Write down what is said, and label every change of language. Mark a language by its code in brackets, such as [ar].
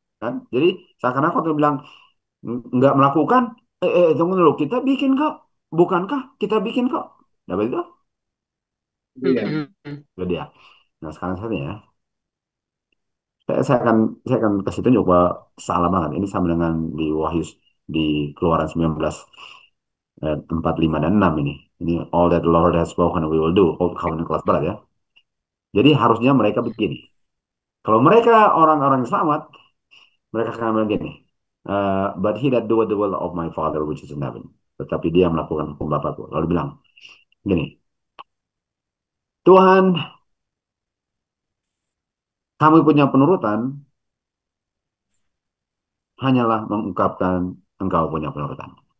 [id] Kan? Jadi seakan-akan waktu bilang nggak melakukan, tunggu dulu, kita bikin kok, bukankah kita bikin kok? Nah, betul? Iya. Mhm. Itu dia. Nah, sekarang saja ya. Saya akan kasih tunjuk bahwa salah banget. Ini sama dengan di Wahyu di Keluaran 19 ayat 4, 5, dan 6 ini. Ini [en] all that the Lord has spoken we will do. Old Covenant [id] kelas berat ya. Jadi harusnya mereka begini. Kalau mereka orang-orang selamat, mereka akan bilang gini. [en] But he that doeth the will of my Father which is in heaven. [id] Tetapi dia melakukan hukum Bapakku. Lalu bilang gini. Tuhan, kami punya penurutan hanyalah mengungkapkan engkau punya penurutan.